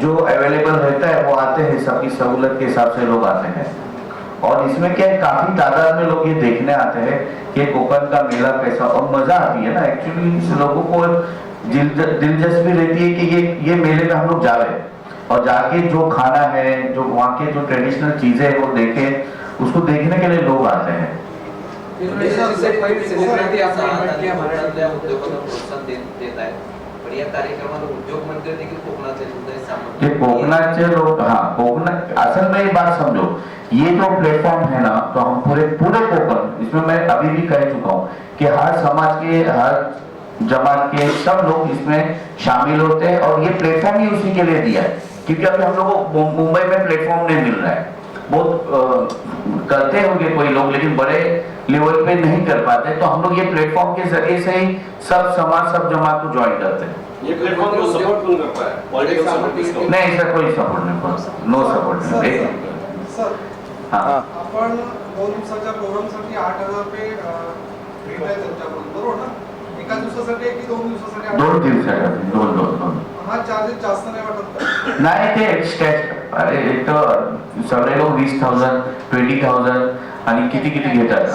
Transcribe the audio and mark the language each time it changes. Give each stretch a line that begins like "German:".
Hindi: जो अवेलेबल रहता है वो आते हैं, सबकी सहूलत के हिसाब से लोग आते हैं, और इसमें क्या है, काफी तादाद में लोग ये देखने आते हैं कि कोकण का मेला कैसा, और मजा आती है ना, एक्चुअली लोगों को दिलचस्पी रहती है कि ये मेले में हम लोग जा रहे हैं, और जाके जो खाना है, जो वहाँ के जो ट्रेडिशनल चीजें हैं वो देखें, उसको देखने के लिए लोग आते हैं। सेलिब्रिटी आपने इन्व्हाइट किया
Marathi: महाराष्ट्रातल्या उद्योगांना प्रोत्साहन देत आहे. पण या कार्यक्रमाला उद्योग मंत्री देखील कोकणातले उदय सामंत
Hindi: ये कोकणाचे लोग, हाँ कोकण, असल में ये बात समझो, ये जो प्लेटफॉर्म है ना, तो हम पूरे कोकण, इसमें मैं अभी भी कह चुका हूँ कि हर समाज के, हर जमात के सब लोग इसमें शामिल होते हैं और ये प्लेटफॉर्म ही उसी के लिए दिया है, क्योंकि अभी हम लोगों को मुंबई में प्लेटफॉर्म नहीं मिल रहा है. बहुत करते होंगे कोई लोग, लेकिन बड़े लेवल पे नहीं कर पाते, तो हम लोग ये प्लेटफॉर्म के जरिए से ही सब समाज, सब जमात को ज्वाइन करते हैं. ये प्लेटफॉर्म को सपोर्ट कौन करता है? पॉलिटिकल सपोर्ट किसको? नहीं, इसका कोई सपोर्ट नहीं, नो सपोर्ट. सर हाँ,
Marathi: आपण 2 दिवसाच्या प्रोग्रामसाठी 8,000 रुपये भेट आहे त्यांच्याकडून, बरोबर ना? एका दिवसासाठी की 2 दिवसासाठी? 2 दिवसासाठी, दोन. हा चार्जेस जास्त नाही वाटत का? नाही, ते एक्स्ट्रा, अरे एक तर सगळे लोक 20,000, 20,000 आणि किती घेतात.